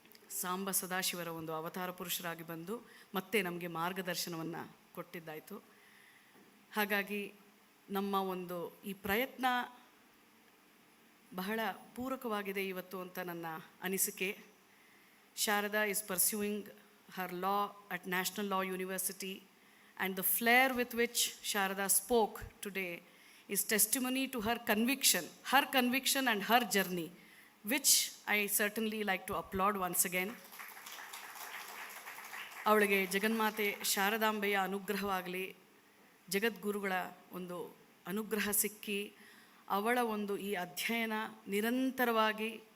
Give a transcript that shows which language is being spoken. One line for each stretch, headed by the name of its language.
Kannada: ಸಾಂಬ ಸದಾಶಿವರ ಒಂದು ಅವತಾರ ಪುರುಷರಾಗಿ ಬಂದು ಮತ್ತೆ ನಮಗೆ ಮಾರ್ಗದರ್ಶನವನ್ನು ಕೊಟ್ಟಿದ್ದಾಯಿತು. ಹಾಗಾಗಿ ನಮ್ಮ ಒಂದು ಈ ಪ್ರಯತ್ನ ಬಹಳ ಪೂರಕವಾಗಿದೆ ಇವತ್ತು ಅಂತ ನನ್ನ ಅನಿಸಿಕೆ.
English: Sharada is pursuing her law at National Law University, and the flair with which Sharada spoke today is testimony to her conviction and her journey, which I certainly like to applaud once again.
Kannada: ಅವಳಿಗೆ ಜಗನ್ಮಾತೆ ಶಾರದಾಂಬೆಯ ಅನುಗ್ರಹವಾಗಲಿ, ಜಗದ್ಗುರುಗಳ ಒಂದು ಅನುಗ್ರಹ ಸಿಕ್ಕಿ ಅವಳ ಒಂದು ಈ ಅಧ್ಯಯನ ನಿರಂತರವಾಗಿ